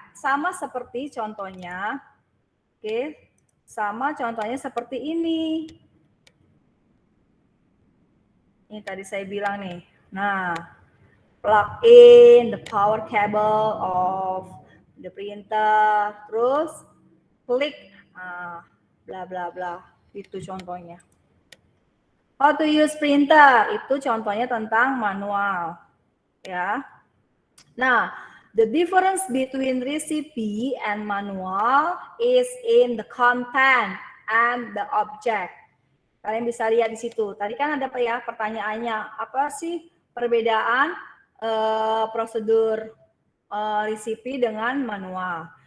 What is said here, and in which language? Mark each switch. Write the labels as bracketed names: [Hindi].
[Indonesian] Sama seperti contohnya. Oke. Sama contohnya seperti ini. Ini tadi saya bilang nih. [English] Nah, plug in the power cable of the printer. [Indonesian] Terus klik bla bla bla. Itu contohnya. [English] How to use printer. [Indonesian] Itu contohnya tentang manual. Ya. [English] Nah, the difference between recipe and manual is in the content and the object. [Indonesian] Kalian bisa lihat di situ. Tadi kan ada ya pertanyaannya, apa sih perbedaan prosedur recipe dengan manual?